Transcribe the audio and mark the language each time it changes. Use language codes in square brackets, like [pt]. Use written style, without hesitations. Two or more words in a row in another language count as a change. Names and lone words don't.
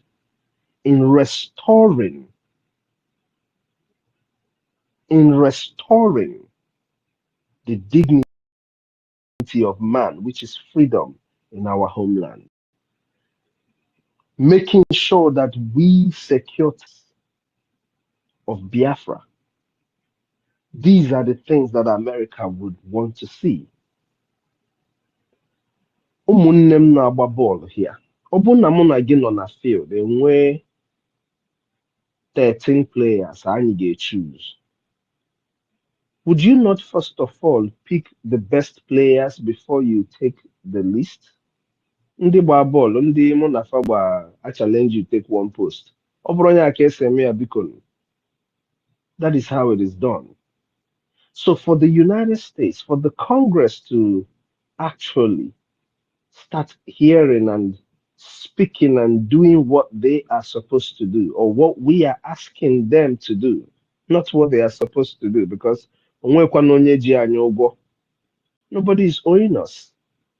[en] In restoring the dignity of man, which is freedom in our homeland. Making sure that we secure of Biafra. These are the things that America would want to see. [ig] Ụmụnne m na-agba bọọlụ here. Ọ bụrụ na mụ na gị nọ na field, enwee 13 players anyị ga-choose. [en] Would you not first of all pick the best players before you take the list? [ig] Ndị gba bọọlụ, ndị mụ na fa gba [en] I challenge you take one post. [ig] Ọ bụrụ onye aka esi eme ya biko. [en] That is how it is done. So for the United States, for the Congress to actually start hearing and speaking and doing what they are supposed to do, or what we are asking them to do, not what they are supposed to do, because nobody is owing us.